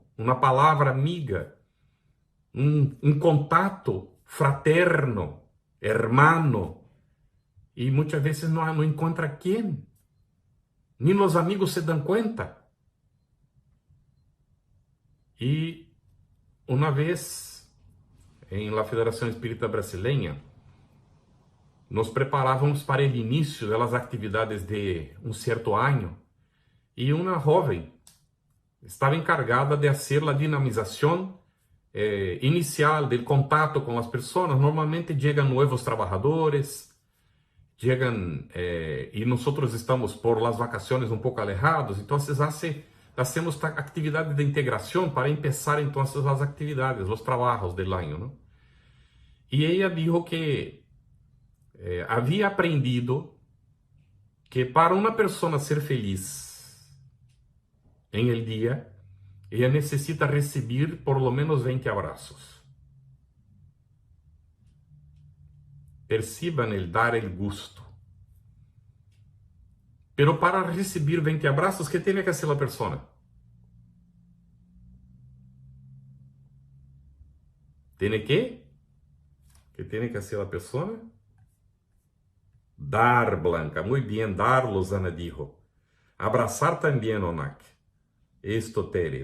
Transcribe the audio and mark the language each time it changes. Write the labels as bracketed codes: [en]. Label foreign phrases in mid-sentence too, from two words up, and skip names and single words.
[es] Una palabra amiga, un contacto fraterno, hermano, y muchas veces no encuentra quién, ni los amigos se dan cuenta. Y una vez en la [pt] Federación Espírita Brasileña, nos preparávamos para o início das atividades de um certo ano e uma jovem estava encargada de fazer a dinamização inicial del contato com as pessoas. Normalmente chegam novos trabalhadores, chegam e nós estamos [es] por las vacaciones [pt] um pouco alejados, então hacemos atividades de integração para começar então as atividades, os trabalhos do ano, não? E ela dijo que havia aprendido que para uma pessoa ser feliz em el dia, ela necessita receber [es] por lo menos [pt] 20 abraços. [es] Perciban el dar el gusto. [pt] Pero para receber 20 abraços, [es] ¿qué tiene que hacer la persona? Tiene que? ¿Qué tiene que hacer la persona? Dar, Blanca. Muy bien, dar, Lozana dijo. Abrazar también, Onak. Esto, Tere.